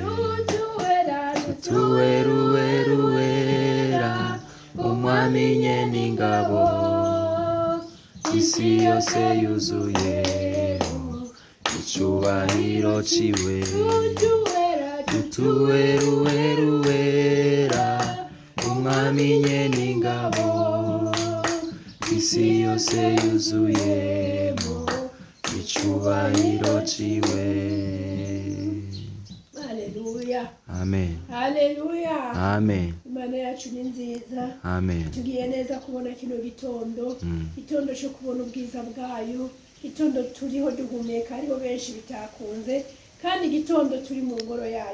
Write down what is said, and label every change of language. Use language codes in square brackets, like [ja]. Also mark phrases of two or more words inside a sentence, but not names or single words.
[rn] tutuweruwera umwami nyen'ingabo, isi yose yuzuyemo icubahiro ciwe, tutuweruwera umwami nyen'ingabo, isi yose yuzuyemo icubahiro ciwe. Haleluya, amen, haleluya, amen. Imana yacu ni nziza, amen. Tugiye neza kubona kino gitondo, gitondo cyo kubona ubwiza bwayo, gitondo turiho duhumeka, hariho benshi bitakunze, kandi gitondo turi mu ngoro yayo.